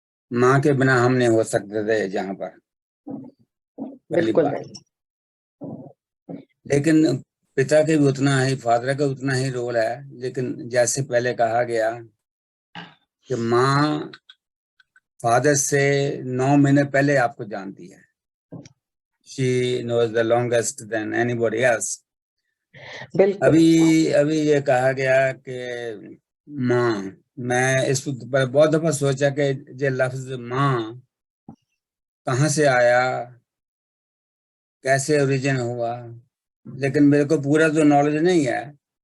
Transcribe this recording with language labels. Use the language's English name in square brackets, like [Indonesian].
[Hindi] माँ के बिना हम नहीं हो सकते थे जहाँ पर, पहली बात। लेकिन पिता के भी उतना ही, फादर का उतना ही रोल है। लेकिन जैसे पहले कहा गया कि माँ फादर से 9 महीने पहले आपको जानती है। [English] She knows the longest than anybody else. [Hindi] अभी ये कहा गया कि माँ, मैं इस पर बहुत दफा सोचा कि ये लफ्ज माँ कहाँ से आया, कैसे ओरिजिन हुआ, लेकिन मेरे को पूरा तो नॉलेज नहीं है।